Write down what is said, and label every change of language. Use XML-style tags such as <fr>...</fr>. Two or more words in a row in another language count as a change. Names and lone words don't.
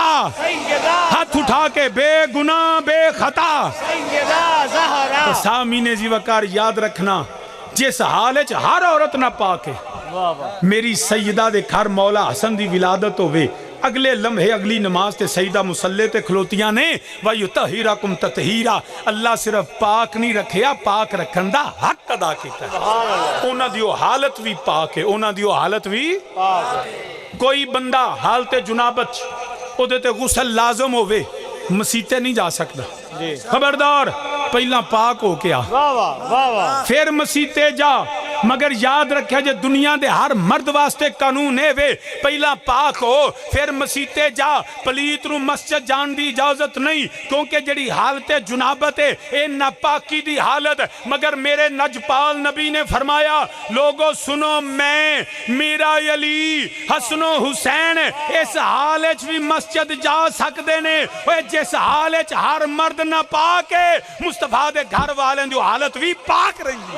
<ur>سیدہ ہاتھ اٹھا کے بے گناہ بے خطا سیدہ زہرا</ur> <pa>سامعین زی وقار یاد رکھنا جس حالچ ہر عورت نہ پاک ہے واہ واہ میری سیدہ دے گھر مولا حسن دی ولادت ہوئے اگلے لمحے اگلی نماز تے سیدہ مسلح تے کھلوتیاں نے</pa> <ar>وَيُطَهِّرَكُمْ تَطْهِيرًا</ar> <pa>اللہ صرف پاک نہیں رکھیا پاک رکھن دا حق ادا کیتا ہے انہاں دی حالت بھی پاک ہے انہاں دی حالت بھی کوئی بندہ حالت جنابت او دے تے غسل لازم ہوئے مسیتے نہیں جا سکتا خبردار پہلا پاک ہو کے آ واہ واہ واہ واہ پھر مسیتے جا مگر یاد رکھے جے دنیا دے ہر مرد واسطے قانون ہے وے پہلا پاک ہو پھر مسیتے جا پلیت نو مسجد جان دی اجازت نہیں کیونکہ جڑی حالت جنابت ہے اے ناپاکی دی حالت مگر میرے نجپال نبی نے فرمایا</pa> <ur>لوگوں سنو میں میرا علی حسن و حسین اس حالت بھی مسجد جا سکتے نے</ur> <pa>جس حالت ہر مرد نہ پاک ہے مصطفیٰ دے گھر والے جو حالت بھی پاک رہی ہے</pa>